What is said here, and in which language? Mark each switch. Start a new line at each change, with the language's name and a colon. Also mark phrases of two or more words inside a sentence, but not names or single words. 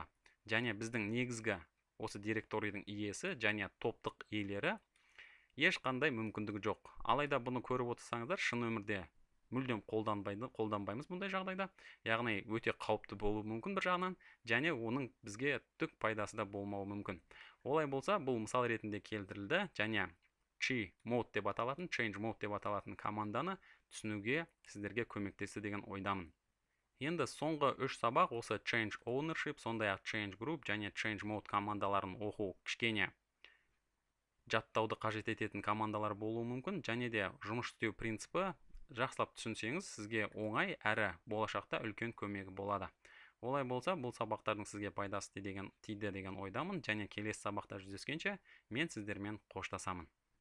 Kazakh: Және біздің негізгі осы директорийдің иесі және топтық иелері ешқандай мүмкіндігі жоқ. Алайда бұны көріп отырсаңыздар, шын өмірде мүлдем қолданбаймыз бұндай жағдайда. Яғни өте қауіпті болуы мүмкін бір жағынан, және оның бізге түк пайдасы да болмауы мүмкін. Олай болса, бұл мысал ретінде келтірілді, және
English: change mode
Kazakh: деп аталатын команданы түсінуге сіздерге көмектесті деген ойдамын. Енді соңғы 3 сабақ осы
English: change ownership,
Kazakh: сондай-ақ
English: change group
Kazakh: және
English: change mode
Kazakh: командаларын оқу кішкене жаттауды қажет ететін командалар болуы мүмкін, және де жұмыс істеу принципі жақсылап түсінсеңіз, сізге оңай әрі болашақта үлкен көмегі болады. Олай болса, бұл сабақтардың сізге пайдасы тиді деген ойдамын, және келесі сабақта жүздескенше мен сіздермен қоштасамын.